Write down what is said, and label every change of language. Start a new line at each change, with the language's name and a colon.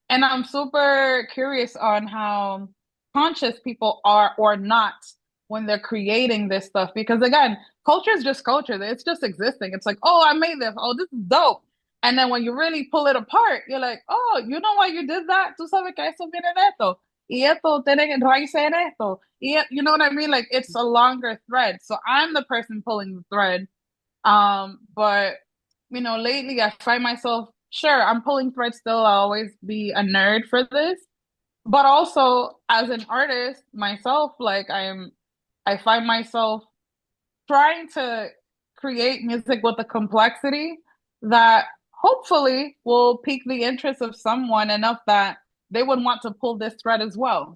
English: And I'm super curious on how conscious people are or not when they're creating this stuff. Because again, culture is just culture. It's just existing. It's like, oh, I made this. Oh, this is dope. And then when you really pull it apart, you're like, oh, you know why you did that?
Spanish: Tú sabes que eso viene de esto. Y esto tiene raíces en esto.
English: You know what I mean? Like, it's a longer thread. So I'm the person pulling the thread, but lately I find myself, sure, I'm pulling threads still. I'll always be a nerd for this. But also as an artist myself, like I find myself trying to create music with a complexity that hopefully will pique the interest of someone enough that they would want to pull this thread as well.